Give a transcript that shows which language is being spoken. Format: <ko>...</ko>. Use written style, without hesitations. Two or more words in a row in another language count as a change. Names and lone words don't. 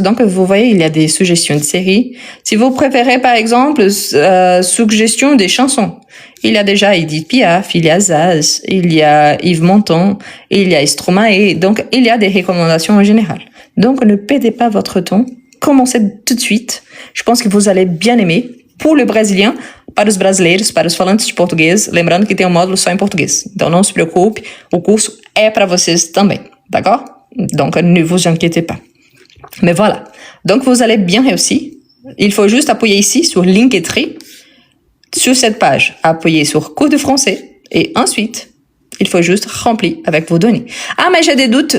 <fr>Donc, vous voyez, il y a des suggestions de séries. Si vous préférez, par exemple, suggestion des chansons. Il y a déjà Edith Piaf, il y a Zaz, il y a Yves Montand, il y a Stromae. Donc, il y a des recommandations en général. Donc, ne perdez pas votre temps. Commencez tout de suite. Je pense que vous allez bien aimer. Pour le brésilien,</fr> <pt>para os brasileiros, para os falantes de português, lembrando que tem módulo só em português. Então, não se preocupe, o curso é para vocês também,</pt> <fr>d'accord? Donc, ne vous inquiétez pas. Mais voilà. Donc, vous allez bien réussir. Il faut juste appuyer ici sur Linktree, sur cette page. Appuyez sur cours de français et ensuite, il faut juste remplir avec vos données. Ah, mais j'ai des doutes.</fr>